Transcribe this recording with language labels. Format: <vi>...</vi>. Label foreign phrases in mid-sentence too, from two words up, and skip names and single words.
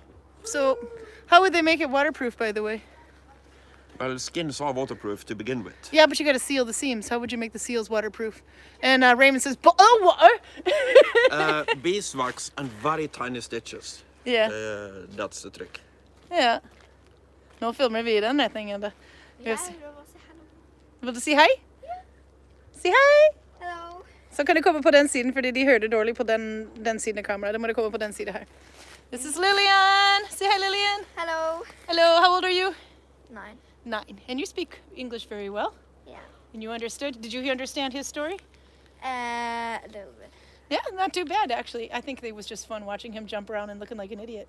<en>So, how would they make it waterproof, by the way? Well, skins are waterproof to begin with. Yeah, but you got to seal the seams. How would you make the seals waterproof? And Raymond says, what? Beeswax and very tiny stitches. Yeah. That's the trick.</en> <no>Ja. Nå filmer vi den retningen. Da. Ja, jeg vil bare si hallo. Vil du si hei? Si hei!</no> <en>Hello.</en> <no>Så kan du komme på den siden, fordi de hørte dårlig på den siden av kameraet. Da må du komme på den siden her.</no> <en>This is Lillian. Say hi, Lillian. Hello. Hello, how old are you? 9. 9. And you speak English very well. Yeah. And you understood? Did you understand his story? A little bit. Yeah, not too bad, actually. I think it was just fun watching him jump around and looking like an idiot.</en>